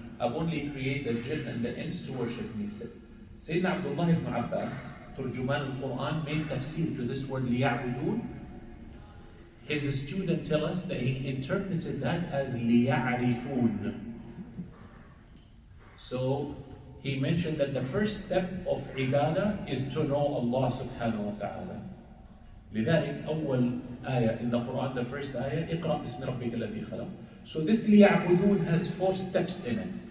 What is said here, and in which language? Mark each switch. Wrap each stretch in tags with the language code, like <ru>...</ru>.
<en>I've only created the jinn and the ins to worship me. Sayyidina Abdullah ibn Abbas, Turjuman al-Quran, made tafsir to this word لِيَعْبُدُونَ. His student tell us that he interpreted that as لِيَعْرِفُونَ. So he mentioned that the first step of ibadah is to know Allah subhanahu wa ta'ala.</en> <ar>لذلك أول آية</ar> <en>in the Quran, the first ayah,</en> <ar>اقرأ باسم ربك الذي خلق.</ar> <en>So this لِيَعْبُدُونَ has 4 steps in it.</en>